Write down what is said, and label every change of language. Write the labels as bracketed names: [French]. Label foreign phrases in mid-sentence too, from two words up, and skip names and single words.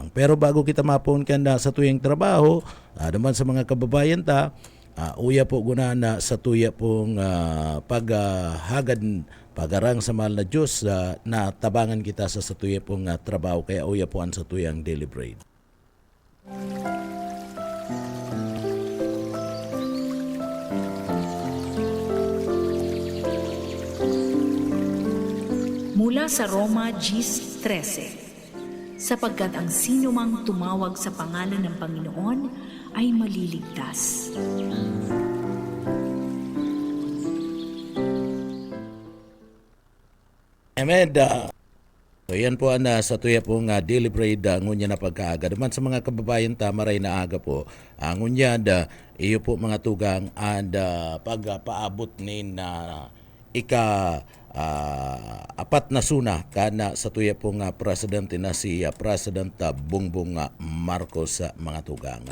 [Bikol] Pero bago kita mapon ka na sa tuyang trabaho, naman sa mga kababayan ta, uya po guna na sa tuya pong paghagad pagarang sa mahal na Diyos na tabangan kita sa tuya pong trabaho, kaya uya po ang sa tuyang [English] daily bread. [Filipino] Mula sa Roma 10:13, sapagkat ang sino mang tumawag sa pangalan ng Panginoon ay maliligtas. [Bikol] Amen. So yan po sa tuya pong [English] daily bread [Bikol] ngunya na pagkaaga. Naman sa mga kababayan tamaray na aga po, ngunya iyo po mga tugang and pagpaabot ni na apat na suna kana sa tuya pong presidente na si President Bongbong Marcos mga tugang.